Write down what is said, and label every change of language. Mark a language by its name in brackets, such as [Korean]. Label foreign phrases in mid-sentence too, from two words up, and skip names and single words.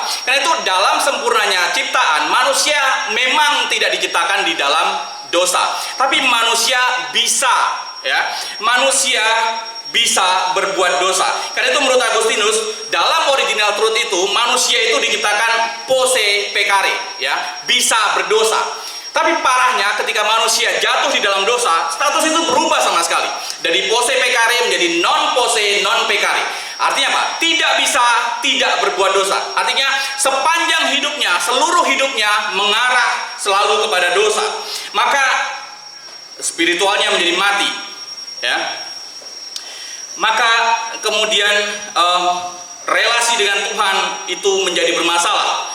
[Indonesian] Karena itu dalam sempurnanya ciptaan, manusia memang tidak diciptakan di dalam dosa, tapi manusia bisa, ya, manusia bisa berbuat dosa. Karena itu menurut Agustinus, dalam [English] original truth [Indonesian] itu manusia itu diciptakan [Latin] posse peccare, [Indonesian] ya, bisa berdosa. Tapi parahnya ketika manusia jatuh di dalam dosa, status itu berubah sama sekali. Dari [Latin] posse peccare [Indonesian] menjadi [Latin] non posse non peccare. [Indonesian] Artinya apa? Tidak bisa tidak berbuat dosa. Artinya sepanjang hidupnya, seluruh hidupnya mengarah selalu kepada dosa. Maka spiritualnya menjadi mati, ya. Maka kemudian relasi dengan Tuhan itu menjadi bermasalah.